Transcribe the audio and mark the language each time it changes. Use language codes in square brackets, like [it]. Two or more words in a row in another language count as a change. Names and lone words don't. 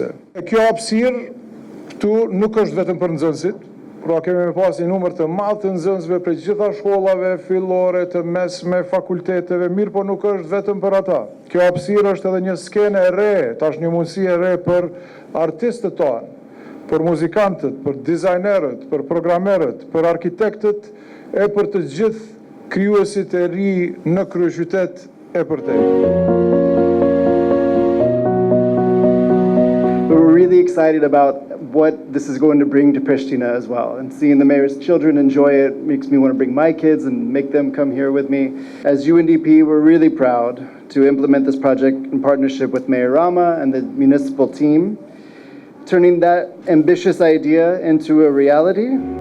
[sq] Kjo hapësirë këtu nuk është vetëm për nxënësit, pra kemi pas një numër të madh të nxënësve prej gjitha shkollave fillore, të mesme, fakulteteve, mirë po nuk është vetëm për ata. Kjo hapësirë është edhe një skenë e re, tash një mundësi e re për artistët tonë, për muzikantët, për dizajnerët, për programerët, për arkitektët, e për të gjithë krijuesit e ri në kryeqytet e përtej. [en] We're really excited about what this is going to bring to Pristina as well. And seeing the mayor's children enjoy it makes me want to bring my kids and make them come here with me. As UNDP, we're really proud to implement this project in partnership with Mayor Rama and the municipal team, turning that ambitious idea into a reality.